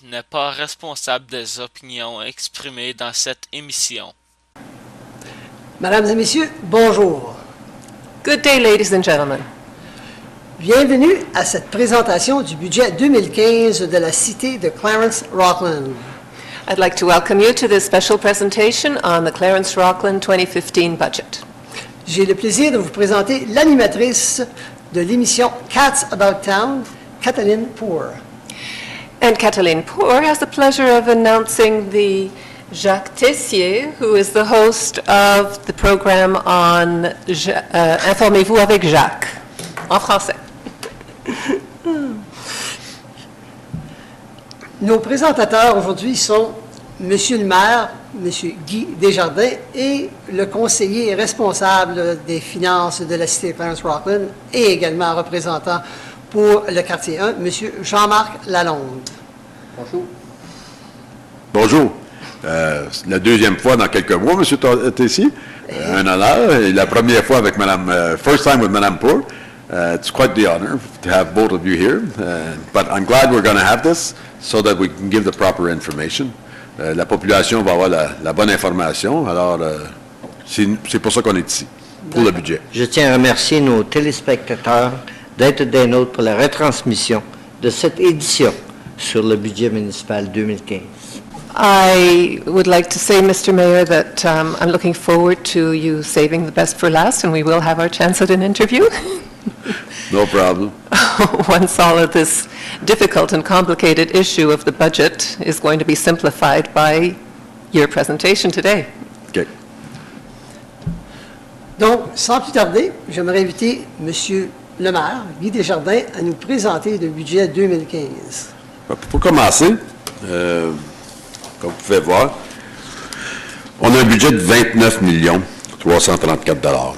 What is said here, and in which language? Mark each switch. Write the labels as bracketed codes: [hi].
[fr] n'est pas responsable des opinions exprimées dans cette émission. Mesdames et messieurs, bonjour. [en] Good day, ladies and gentlemen. [fr] Bienvenue à cette présentation du budget 2015 de la cité de Clarence Rockland. [en] I'd like to welcome you to this special presentation on the Clarence Rockland 2015 budget. [fr] J'ai le plaisir de vous présenter l'animatrice de l'émission Cats About Town, Kathleen Poore. [en] And Kathleen Poore has the pleasure of announcing the Jacques Tessier, who is the host of the program on Informez-vous avec Jacques, [fr] en français. Nos présentateurs aujourd'hui sont Monsieur le maire, Monsieur Guy Desjardins, et le conseiller responsable des finances de la cité de Clarence Rockland, et également représentant pour le quartier 1, Monsieur Jean-Marc Lalonde. Bonjour. Bonjour. C'est la deuxième fois dans quelques mois, M. Tessier. Un honneur. Et la première fois avec Mme, [en] first time with [fr] Mme Poore. [en] It's quite the honor to have both of you here. But I'm glad we're going to have this so that we can give the proper information. [fr] La population va avoir la bonne information. Alors, c'est pour ça qu'on est ici, pour le budget. Je tiens à remercier nos téléspectateurs d'être des nôtres pour la retransmission de cette édition sur le budget municipal 2015. [en] I would like to say, Mr. Mayor, that I'm looking forward to you saving the best for last, and we will have our chance at an interview. No problem. Once all of this difficult and complicated issue of the budget is going to be simplified by your presentation today. Okay. [fr] Donc, sans plus tarder, j'aimerais inviter Monsieur le maire, Guy Desjardins, à nous présenter le budget 2015. Pour commencer, comme vous pouvez voir, on a un budget de 29 334 $.